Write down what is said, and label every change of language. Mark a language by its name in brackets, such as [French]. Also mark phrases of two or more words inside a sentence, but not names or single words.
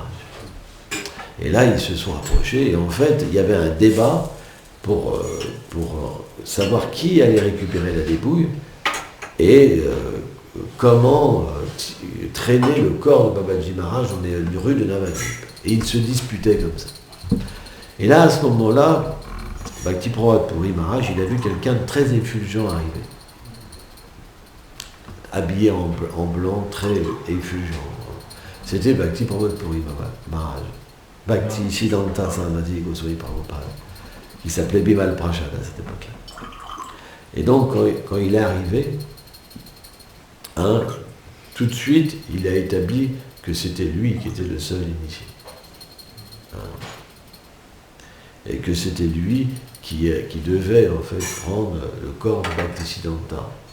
[French] Et là, ils se sont approchés, et en fait, il y avait un débat pour savoir qui allait récupérer la dépouille et comment traîner le corps de Babaji Maharaj dans les rues de Navadvip. Et ils se disputaient comme ça. Et là, à ce moment-là, Bhakti Pramod Puri Maharaj, il a vu quelqu'un de très effulgent arriver. Habillé en blanc, très effulgent. C'était Bhakti Pramod Puri Maharaj. Bhakti Siddhanta Sarasvati Goswami Prabhupada, qui s'appelait Bimal Prashad à cette époque-là. Et donc, quand il est arrivé, tout de suite, il a établi que c'était lui qui était le seul initié. Et que c'était lui qui devait en fait prendre le corps de Bhaktisiddhanta.